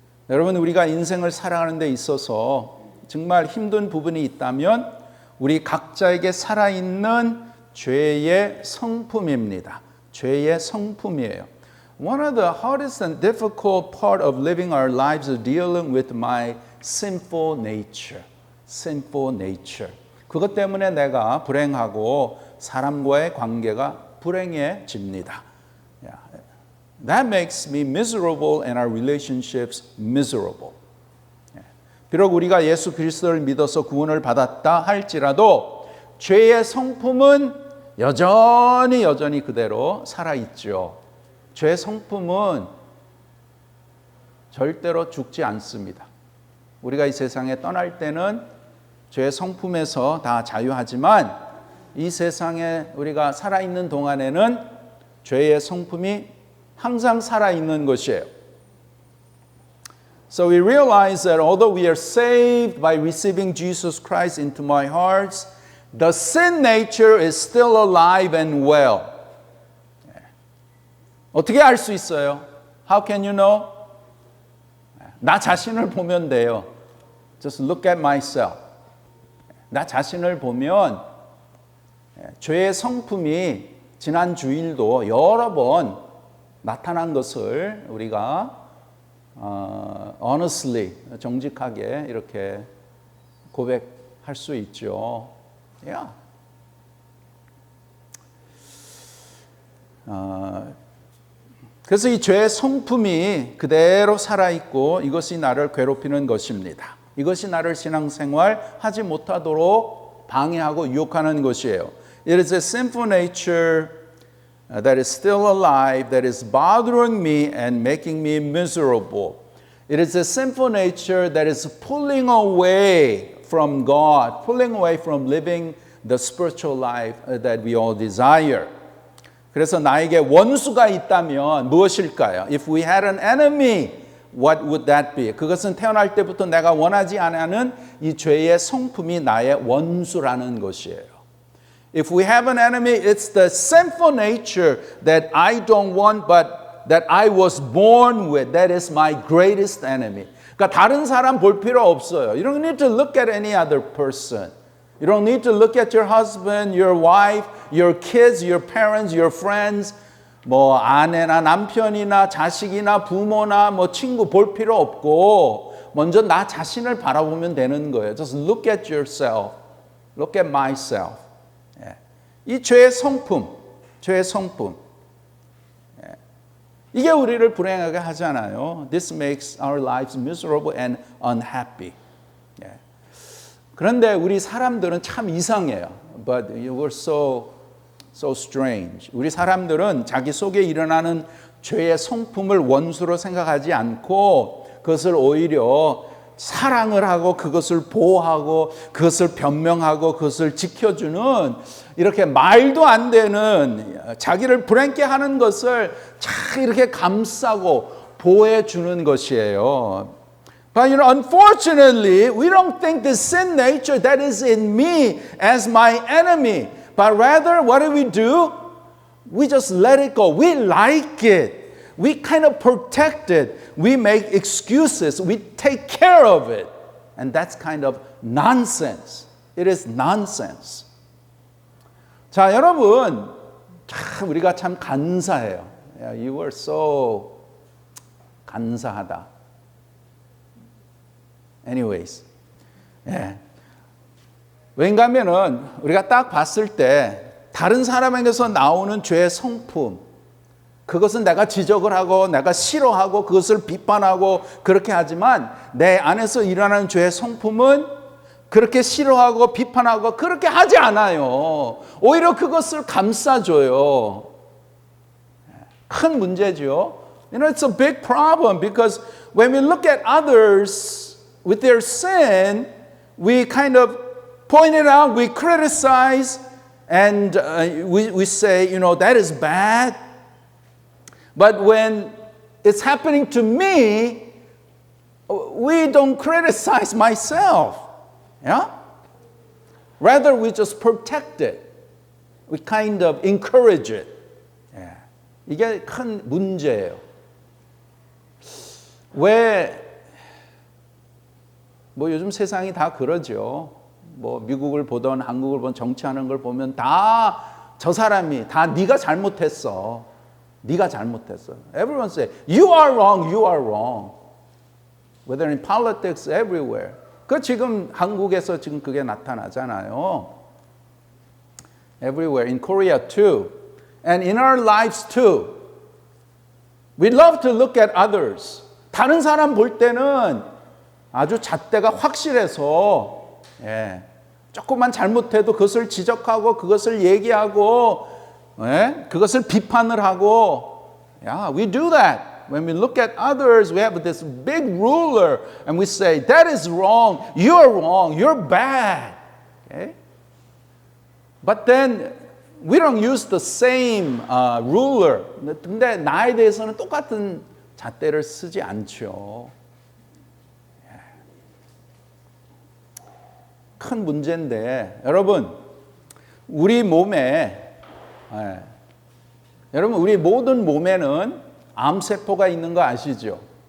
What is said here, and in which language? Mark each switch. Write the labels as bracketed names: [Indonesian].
[Korean] 여러분, 우리가 인생을 살아가는 데 있어서 정말 힘든 부분이 있다면 우리 각자에게 살아있는 죄의 성품입니다. 죄의 성품이에요. [English] One of the hardest and difficult part of living our lives is dealing with my sinful nature. Sinful nature. [Korean] 그것 때문에 내가 불행하고 사람과의 관계가 불행해집니다. [English] Yeah. That makes me miserable and our relationships miserable. Yeah. [Korean] 비록 우리가 예수 그리스도를 믿어서 구원을 받았다 할지라도 죄의 성품은 여전히 그대로 살아있죠. 죄의 성품은 절대로 죽지 않습니다. 우리가 이 세상에 떠날 때는 죄의 성품에서 다 자유하지만 이 세상에 우리가 살아있는 동안에는 죄의 성품이 항상 살아있는 것이에요. [English] So we realize that although we are saved by receiving Jesus Christ into my heart, the sin nature is still alive and well. [Korean] 어떻게 알 수 있어요? [English] How can you know? [Korean] 나 자신을 보면 돼요. [English] Just look at myself. [Korean] 나 자신을 보면 죄의 성품이 지난 주일도 여러 번 나타난 것을 우리가 honestly, 정직하게 이렇게 고백할 수 있죠. [English] Yeah. [Korean] 그래서 이 죄의 성품이 그대로 살아있고 이것이 나를 괴롭히는 것입니다. 이것이 나를 신앙생활 하지 못하도록 방해하고 유혹하는 것이에요. [English] It is a sinful nature that is still alive, that is bothering me and making me miserable. It is a sinful nature that is pulling away from God, pulling away from living the spiritual life that we all desire. [Korean] 그래서 나에게 원수가 있다면 무엇일까요? [English] If we had an enemy, what would that be? [Korean] 그것은 태어날 때부터 내가 원하지 않는 이 죄의 성품이 나의 원수라는 것이에요. [English] If we have an enemy, it's the sinful nature that I don't want, but that I was born with. That is my greatest enemy. [Korean] 그러니까 다른 사람 볼 필요 없어요. [English] You don't need to look at any other person. You don't need to look at your husband, your wife, your kids, your parents, your friends. [Korean] 뭐 아내나 남편이나 자식이나 부모나 뭐 친구 볼 필요 없고 먼저 나 자신을 바라보면 되는 거예요. [English] Just look at yourself. Look at myself. [Korean] 이 죄의 성품, 죄의 성품. 이게 우리를 불행하게 하잖아요. [English] This makes our lives miserable and unhappy. [Korean] 그런데 우리 사람들은 참 이상해요. [English] But you were so strange. [Korean] 우리 사람들은 자기 속에 일어나는 죄의 성품을 원수로 생각하지 않고 그것을 오히려 사랑을 하고 그것을 보호하고 그것을 변명하고 그것을 지켜주는 이렇게 말도 안 되는 자기를 불행케 하는 것을 참 이렇게 감싸고 보호해 주는 것이에요. [English] But you know, unfortunately, we don't think the sin nature that is in me as my enemy. But rather, what do? We just let it go. We like it. We kind of protect it. We make excuses. We take care of it. And that's kind of nonsense. It is nonsense. [Korean] 자, 여러분, 우리가 참 간사해요. [English] You were so 간사하다. Anyways. 예. [Korean] 왠가 하면은 우리가 딱 봤을 때 다른 사람에게서 나오는 죄의 성품, 그것은 내가 지적을 하고 내가 싫어하고 그것을 비판하고 그렇게 하지만 내 안에서 일어나는 죄의 성품은 그렇게 싫어하고 비판하고 그렇게 하지 않아요. 오히려 그것을 감싸줘요. 큰 문제죠. [English] You know, it's a big problem because when we look at others with their sin, we kind of point it out, we criticize, and we say, you know, that is bad. But when it's happening to me, we don't criticize myself. Yeah? Rather, we just protect it. We kind of encourage it. Yeah. [Korean] 이게 큰 문제예요. 왜, 뭐 요즘 세상이 다 그러죠. 뭐 미국을 보던 한국을 보던 정치하는 걸 보면 다 저 사람이 다 네가 잘못했어. 네가 잘못했어. [English] Everyone say, you are wrong, you are wrong. Whether in politics, everywhere. [Korean] 그 지금 한국에서 지금 그게 나타나잖아요. [English] Everywhere, in Korea too. And in our lives too. We love to look at others. [Korean] 다른 사람 볼 때는 아주 잣대가 확실해서 조금만 잘못해도 그것을 지적하고 그것을 얘기하고 그것을 비판을 하고 [English] Yeah, we do that. When we look at others, we have this big ruler and we say, that is wrong, you're bad. Okay? But then we don't use the same ruler. [Korean] 근데 나에 대해서는 똑같은 잣대를 쓰지 않죠. 큰 문제인데 여러분 우리 몸에 여러분 우리 모든 몸에는 암세포가 있는 거 아시죠?